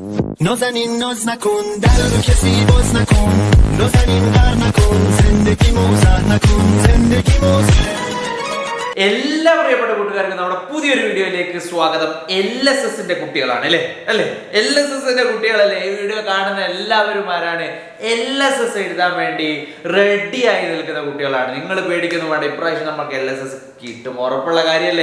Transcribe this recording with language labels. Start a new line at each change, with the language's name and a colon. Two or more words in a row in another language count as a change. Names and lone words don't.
Persian: نازنین ناز نکن در رو کسی باز نکن نازنین غر نکن زندگی موزه نکن زندگی موزه
Malayalam: എല്ലാ പ്രിയപ്പെട്ട കൂട്ടുകാർക്കും നമ്മുടെ പുതിയൊരു വീഡിയോയിലേക്ക് സ്വാഗതം. LSSന്റെ കുട്ടികളാണ് അല്ലേ LSSന്റെ കുട്ടികളല്ലേ ഈ വീഡിയോ കാണുന്ന എല്ലാവരും ആരാണ്? LSS എഴുതാൻ വേണ്ടി റെഡി ആയി നിൽക്കുന്ന കുട്ടികളാണ്. നിങ്ങൾ പേടിക്കുന്നു വേണ്ട, ഇപ്രാവശ്യം നമുക്ക് LSS കിട്ടും, ഉറപ്പുള്ള കാര്യമല്ലേ.